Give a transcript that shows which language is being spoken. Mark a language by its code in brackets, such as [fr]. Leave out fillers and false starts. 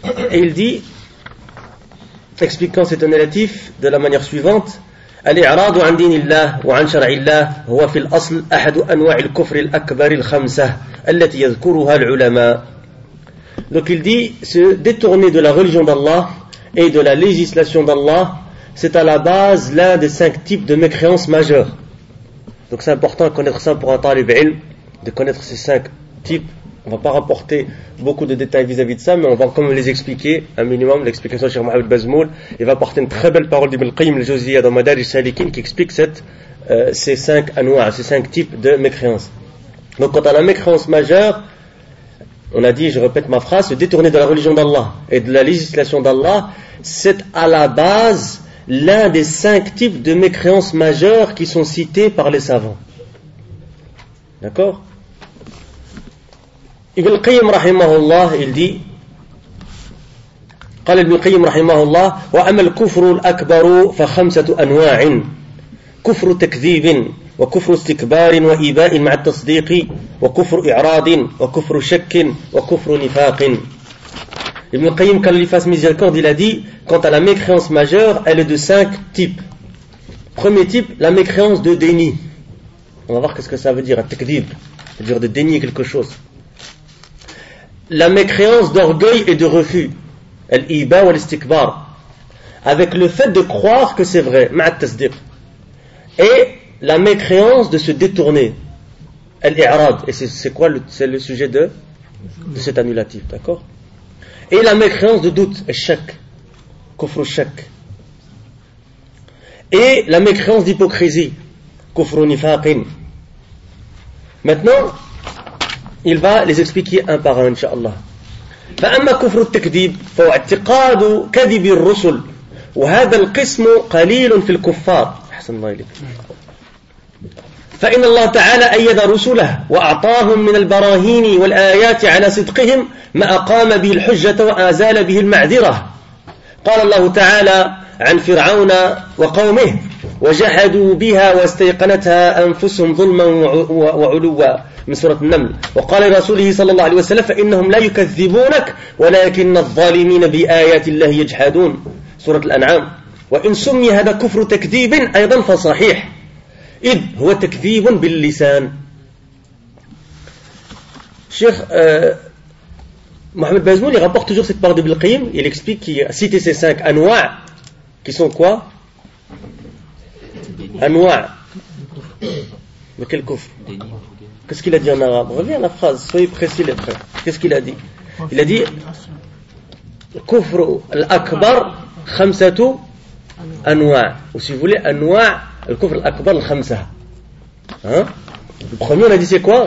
[fr] Et il dit, expliquant cet annulatif de la manière suivante, [ar] الإعراض عن دين الله وعن شرع الله هو في الأصل أحد أنواع الكفر الأكبر الخمسة التي يذكرها العلماء. [fr] Donc il dit, se détourner de la religion d'Allah et de la législation d'Allah, c'est à la base l'un des cinq types de mécréances majeures. Donc c'est important de connaître ça pour un talib ilm, de connaître ces cinq types. On ne va pas rapporter beaucoup de détails vis-à-vis de ça, mais on va quand même les expliquer, un minimum, l'explication de Cheikh Mohamed Bazmoul. Il va apporter une très belle parole d'Ibn Qayyim al-Jawziyya dans Madarij Salikin qui explique ces cinq anwa', ces cinq types de mécréances. Donc quant à la mécréance majeure, on a dit, je répète ma phrase, se détourner de la religion d'Allah et de la législation d'Allah, c'est à la base l'un des cinq types de mécréances majeures qui sont cités par les savants. D'accord ? [ar] Ibn al-Qayyim rahimahullah, [fr] il dit, [ar] قال ابن القيم رحمه الله وأما الكفر الأكبر فخمسة أنواع كفر تكذيب وكفر استكبار وإباء مع التصديق وكفر إعراض وكفر شك وكفر نفاق. [fr] Ibn al-Qayyim, quand il fasse miséricorde, il a dit, quant à la mécréance majeure, elle est de cinq types. Premier type, la mécréance de déni. On va voir qu'est-ce que ça veut dire, un tekdib, c'est-à-dire de dénier quelque chose. La mécréance d'orgueil et de refus, [ar] al-iba wa al-istikbar, [fr] avec le fait de croire que c'est vrai, [ar] ma'a tasdiq, [fr] et la mécréance de se détourner, al-i'rad, et c'est quoi le sujet de cet annulatif, d'accord? Et la mécréance de doute, al-shak, [ar] kufru shak, [fr] et la mécréance d'hypocrisie, [ar] kufru nifaqin. [fr] Maintenant, il va les expliquer un par un, inshallah. [ar] فأما كفر التكذيب فهو اعتقاد كذب الرسل وهذا القسم قليل في الكفار. أحسن الله إليك. فإن الله تعالى أيد رسله وأعطاهم من البراهين والآيات على صدقهم ما أقام به الحجة وأزال به المعذرة. قال الله تعالى عن فرعون وقومه: وجحدوا بها واستيقنتها أنفسهم ظلما وعلوا، من سورة النمل. وقال رسوله صلى الله عليه وسلم: فإنهم لا يكذبونك ولكن الظالمين بآيات الله يجحدون، سورة الأنعام. وإن سمي هذا كفر تكذيب أيضا فصحيح، إذ هو تكذيب باللسان. شيخ محمد بازمون يغبط [fr] toujours cette part de Bilqim. Il explique qu'il a cité ces cinq أنواع qui sont quoi. أنواع de quel كفر. Qu'est-ce qu'il a dit en arabe? Reviens à la phrase, soyez précis les frères. Qu'est-ce qu'il a dit? Il a dit [ar] كفر الأكبر خمسة أنواع. [fr] Ou si vous voulez [ar] أنواع الكفر الأكبر الخمسة. [fr] Hein? Le premier on a dit c'est quoi?